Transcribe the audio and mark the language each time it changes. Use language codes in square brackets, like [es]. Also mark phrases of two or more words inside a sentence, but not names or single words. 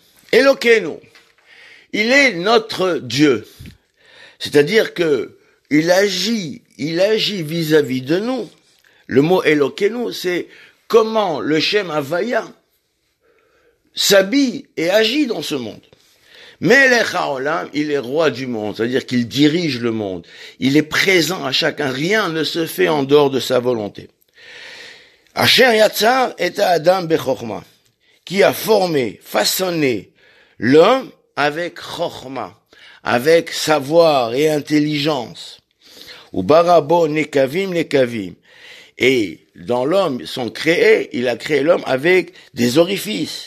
[fr] Elokeinu, il est notre Dieu. C'est-à-dire que il agit vis-à-vis de nous. Le mot Elokeinu, c'est comment le [he] שם הויה [fr] s'habille et agit dans ce monde. [he] מלך העולם, [fr] il est roi du monde, c'est-à-dire qu'il dirige le monde. Il est présent à chacun, rien ne se fait en dehors de sa volonté. [he] אשר יצר את אדם בחכמה, [fr] qui a formé, façonné l'homme avec chokma, avec savoir et intelligence. [he] וברא בו נקבים. [fr] Et dans l'homme sont créés, il a créé l'homme avec des orifices.